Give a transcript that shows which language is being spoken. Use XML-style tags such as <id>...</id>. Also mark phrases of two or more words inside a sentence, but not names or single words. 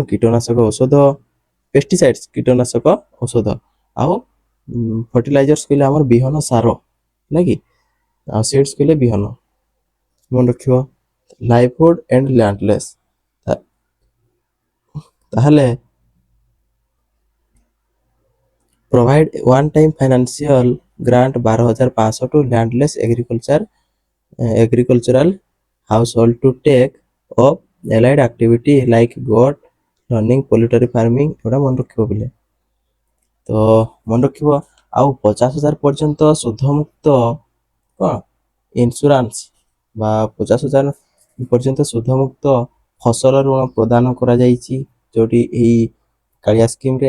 <or>କୀଟନାଶକ ଔଷଧ, ପେଷ୍ଟିସାଇଡ୍ସ କୀଟନାଶକ ଔଷଧ, ଆଉ ଫର୍ଟିଲାଇଜର୍ସ କହିଲେ ଆମର ବିହନ ସାର ହେଲା କି, ଆଉ ସିଡ୍ସ କହିଲେ ବିହନ। ମନେ ରଖିବ।</or> <en>livelihood and landless, ତାହେଲେ provide one time financial grant 12,500 to landless agricultural household to take up allied activity like goat running, poultry farming।</en> <or>ଏଗୁଡ଼ା ମନେ ରଖିବ ପିଲେ। ତ ମନେ ରଖିବ। ଆଉ 50,000 ପର୍ଯ୍ୟନ୍ତ ସୁଧମୁକ୍ତ କ'ଣ ଇନ୍ସୁରାନ୍ସ ବା 50,000 ପର୍ଯ୍ୟନ୍ତ ସୁଧମୁକ୍ତ ଫସଲ ଋଣ ପ୍ରଦାନ କରାଯାଇଛି, ଯେଉଁଠି ଏହି କାଳିଆ ସ୍କିମ୍ରେ।</or>